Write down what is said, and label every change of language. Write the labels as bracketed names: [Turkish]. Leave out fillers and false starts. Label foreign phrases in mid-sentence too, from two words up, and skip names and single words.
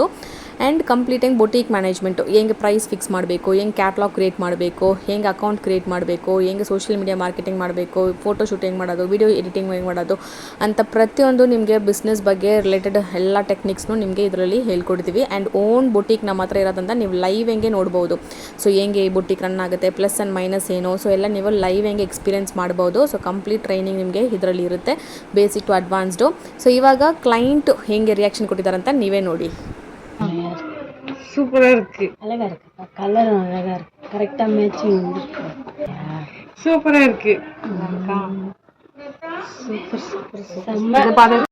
[English] and completing boutique management, [Kannada] ಹೆಂಗೆ [English] price fix [Kannada] ಮಾಡಬೇಕು, ಹೆಂಗೆ [English] catalog create [Kannada] ಮಾಡಬೇಕು, ಹೆಂಗೆ [English] account create [Kannada] ಮಾಡಬೇಕು, ಹೆಂಗೆ [English] social media marketing [Kannada] ಮಾಡಬೇಕು, [English] photo shooting [Kannada] ಮಾಡೋದು, [English] video editing [Kannada] ಹೆಂಗೆ ಮಾಡೋದು ಅಂತ ಪ್ರತಿಯೊಂದು ನಿಮಗೆ ಬಿಸ್ನೆಸ್ ಬಗ್ಗೆ ರಿಲೇಟೆಡ್ ಎಲ್ಲ ಟೆಕ್ನಿಕ್ಸ್ನು ನಿಮಗೆ ಇದರಲ್ಲಿ ಹೇಳ್ಕೊಡ್ತೀವಿ. [English] and own boutique [Kannada] ನಮ್ಮ ಹತ್ರ ಇರೋದ್ರಿಂದ ನೀವು ಲೈವ್ ಹೆಂಗೆ ನೋಡ್ಬೋದು. ಸೊ ಹೆಂಗೆ ಈ [English] boutique run [Kannada] ಆಗುತ್ತೆ, [English] plus and minus [Kannada] ಏನು, ಸೊ ಎಲ್ಲ ನೀವು ಲೈವ್ ಹೆಂಗೆ ಎಕ್ಸ್ಪೀರಿಯನ್ಸ್ ಮಾಡ್ಬೋದು. [English] so complete training [Kannada] ನಿಮಗೆ ಇದರಲ್ಲಿ ಇರುತ್ತೆ, [English] basic to advanced. [Kannada] ಸೊ ಇವಾಗ ಕ್ಲೈಂಟ್ ಹೆಂಗೆ ರಿಯಾಕ್ಷನ್ ಕೊಟ್ಟಿದ್ದಾರೆ ಅಂತ ನೀವೇ ನೋಡಿ. [Tamil] சூப்பரா இருக்கு, அழகா இருக்குப்பா. கலர் அழகா இருக்கு, கரெக்டா மேட்சிங் இருக்கு. சூப்பரா இருக்கு. [English] super super super.